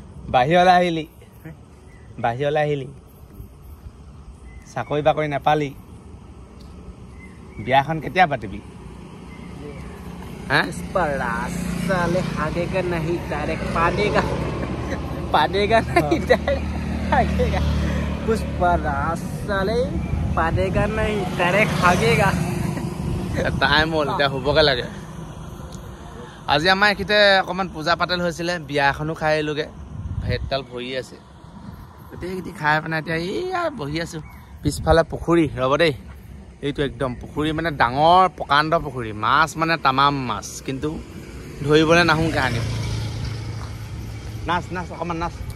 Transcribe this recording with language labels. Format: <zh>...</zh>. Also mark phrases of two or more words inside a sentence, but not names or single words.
<as>বাহিৰলৈ আহিলি বাহিৰলৈ আহিলি চাকৰি বাকৰি নাপালি বিয়াখন কেতিয়া পাতিবি</as> <hi>पुष्पराज साले भागेगा नहीं डायरेक्ट पादेगा पादेगा नहीं डायरेक्ट भागेगा पुष्पराज साले पादेगा नहीं डायरेक्ट भागेगा</hi> <as>টাইম হ'ল এতিয়া হ'বগে লাগে আজি আমাৰ এখিতে অকণমান পূজা পাতল হৈছিলে বিয়া এখনো খাই আহিলোগে ভেটডাল ভৰি আছে গোটেইকেইটি খাই পেলাই এতিয়া এইয়া বহি আছো পিছফালে পুখুৰী ৰ'ব দেই এইটো একদম পুখুৰী মানে ডাঙৰ প্ৰকাণ্ড পুখুৰী মাছ মানে তামাম মাছ কিন্তু ধৰিবলৈ নাহোঁ কাহানি নাচ নাচ অকণমান নাচ</as>